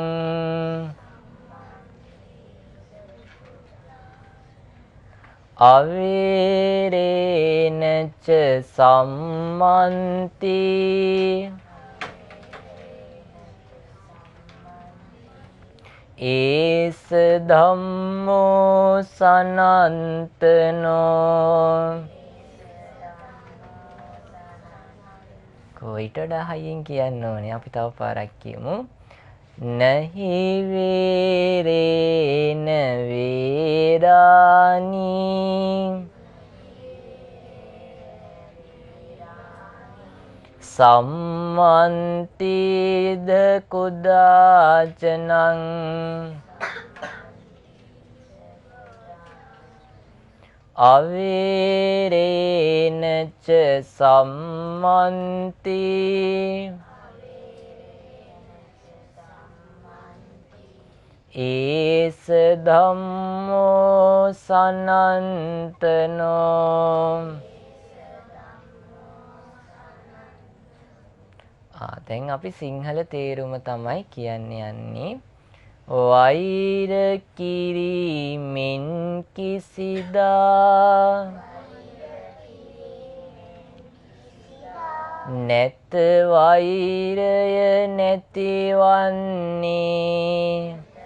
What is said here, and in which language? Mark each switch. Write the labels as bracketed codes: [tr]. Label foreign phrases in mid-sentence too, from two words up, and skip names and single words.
[pi] අවේරේන ච සම්මන්ති ඒස ධම්මෝ සනන්තනෝ [si] කොයිට වඩා හයියෙන් කියන්න ඕනේ. අපි තව පාරක් කියමු. [pi] නහි වේරේන වේරානි සම්මන්තිද කුදාචනං අවේරේන ච සම්මන්ති ඒස ධම්මෝ සනන්තනෝ [si] දැන් අපි සිංහල තේරුම තමයි කියන්න යන්නේ. වෛර කිරීමෙන් කිසිදා නැත වෛරය නැතිවන්නේ